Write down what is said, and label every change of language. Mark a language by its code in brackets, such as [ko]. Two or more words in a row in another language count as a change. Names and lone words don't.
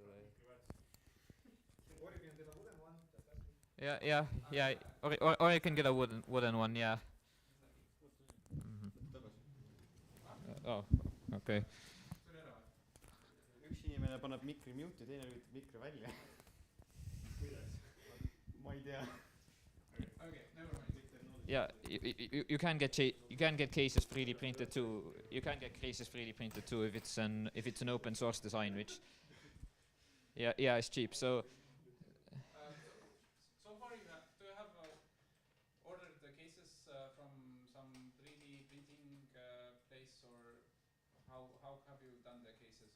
[en] Or if you can get a wooden one, that's good. Yeah. Or you can get a wooden one, yeah. Oh, okay. [et] üks inimene paneb mikri mute'i, teine lülitab mikri välja. ma ei tea. [en] Okay, never mind. Yeah, you can get cases 3D printed too. You can get cases 3D printed too if it's an open source design, which yeah it's cheap. So So far, do you have ordered the cases from some 3D printing place, or how have you done the cases?